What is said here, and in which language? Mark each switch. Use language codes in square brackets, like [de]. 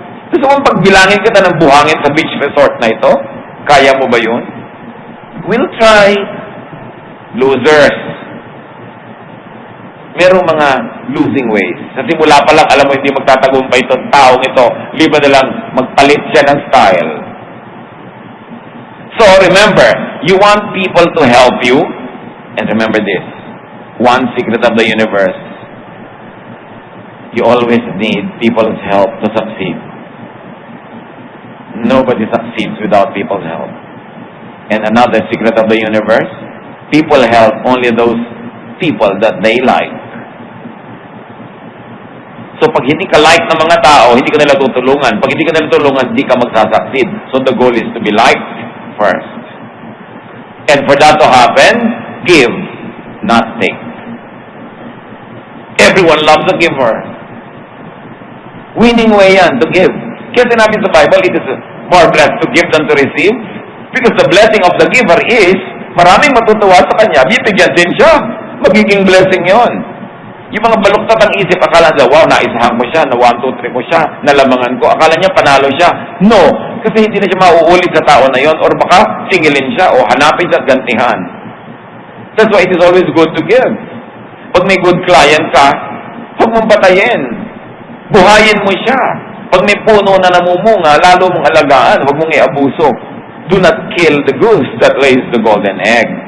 [tl] Gusto mong pagbilangin kita ng buhangin sa beach resort na ito? Kaya mo ba yun? [en] We'll try. Losers. [tl] Merong mga [en] losing ways. [tl] Sa simula pa lang, alam mo, hindi magtatagumpay itong taong ito. Liba na lang, magpalit siya ng style. [en] So, remember, you want people to help you. And remember this, one secret of the universe, you always need people's help to succeed. Nobody succeeds without people's help. And another secret of the universe, people help only those people that they like. [tl] So pag hindi ka like ng mga tao, hindi ka nila tutulungan. Pag hindi ka nila tulungan, hindi ka magsasucceed. [en] So the goal is to be liked first. And for that to happen, give, not take. Everyone loves a giver. Winning way [tl] yan, [en] to give. [tl] Kaya sinabi sa [en] Bible, it is more blessed to give than to receive. Because the blessing of the giver is, [tl] maraming matutuwa sa kanya, bibigyan din siya. Magiging blessing yon. Yung mga baluktot ang isip, akala niya, wow, naisahan ko siya, na 1, 2, 3 ko siya, nalamangan ko. Akala niya, panalo siya. No, kasi hindi na siya mauulit sa tao na yon, or baka singilin siya, o hanapin siya at gantihan. [en] That's why it is always good to give. [tl] Pag may good client ka, huwag mong patayin. Buhayin mo siya. Pag may puno na namumunga, lalo mong alagaan, huwag mong iabuso. [en] Do not kill the goose that lays the golden egg.